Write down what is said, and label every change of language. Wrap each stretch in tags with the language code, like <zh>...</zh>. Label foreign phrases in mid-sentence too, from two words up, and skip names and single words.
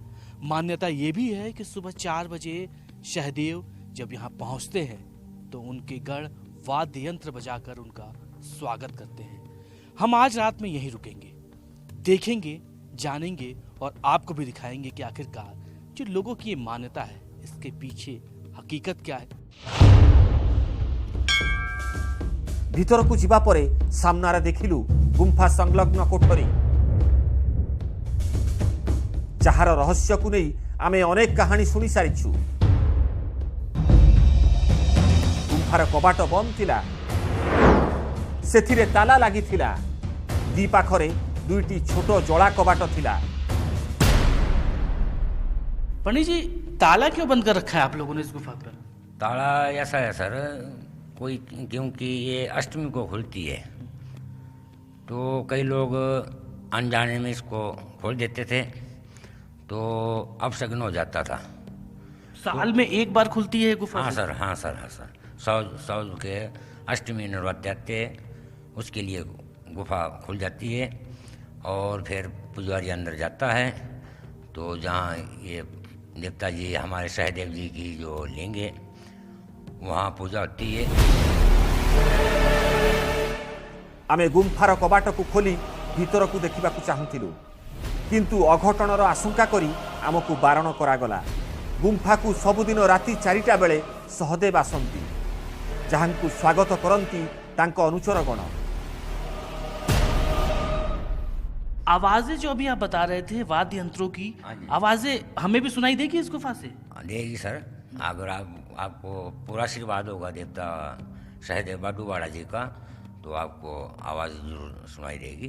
<hi>मान्यता ये भी है कि सुबह 4 बजे सहदेव जब यहाँ पहुंचते हैं तो उनके गढ़ वाद्य यंत्र बजाकर उनका स्वागत करते हैं। हम आज रात में यहीं रुकेंगे, देखेंगे, जानेंगे और आपको भी दिखाएंगे कि आखिरकार जो लोगों की ये मान्यता है इसके पीछे हकीकत क्या है।</hi> <or>ভিতরকু ଯିବା ପରେ ସାମ୍ନାରେ ଦେଖିଲୁ ଗୁମ୍ଫା ସଂଲଗ୍ନ କୋଠରୀ, ଯାହାର ରହସ୍ୟକୁ ନେଇ ଆମେ ଅନେକ କାହାଣୀ ଶୁଣି ସାରିଛୁ। ଗୁମ୍ଫାର କବାଟ ବନ୍ଦ ଥିଲା, ସେଥିରେ ତାଲା ଲାଗିଥିଲା। ଦି ପାଖରେ ଦୁଇଟି ଛୋଟ ଜଳା କବାଟ ଥିଲା।</or> <hi>पंडित जी, ताला क्यों बंद कर रखा है आप लोगों ने इस गुफा पर? ताला ऐसा है सर, कोई क्योंकि ये अष्टमी को खुलती है तो कई लोग अनजाने में इसको खोल देते थे तो अपशगुन हो जाता था। साल में एक बार खुलती है गुफा? हाँ सर, हाँ सर, हाँ सर। सौ के अष्टमी नवरात्र आते हैं उसके लिए गुफा खुल जाती है और फिर पुजारी अंदर जाता है तो जहाँ ये देवता जी हमारे सहदेव जी की जो लेंगे वहाँ पूजा होती है।</hi> <or>ଆମେ ଗୁମ୍ଫାର କବାଟକୁ ଖୋଲି ଭିତରକୁ ଦେଖିବାକୁ ଚାହୁଁଥିଲୁ, କିନ୍ତୁ ଅଘଟଣର ଆଶଙ୍କା କରି ଆମକୁ ବାରଣ କରାଗଲା। ଗୁମ୍ଫାକୁ ସବୁଦିନ ରାତି 4ଟା ବେଳେ ସହଦେବ ଆସନ୍ତି, ଯାହାଙ୍କୁ ସ୍ୱାଗତ କରନ୍ତି ତାଙ୍କ ଅନୁଚରଗଣ।</or> <hi>आवाजें जो अभी आप बता रहे थे वाद्य यंत्रों की आवाजें हमें भी सुनाई देगी इस गुफा से? देगी सर, अगर आपको पूरा आशीर्वाद होगा देवता सहदेव बाडूवाड़ा जी का तो आपको आवाज़ जरूर सुनाई देगी।</hi>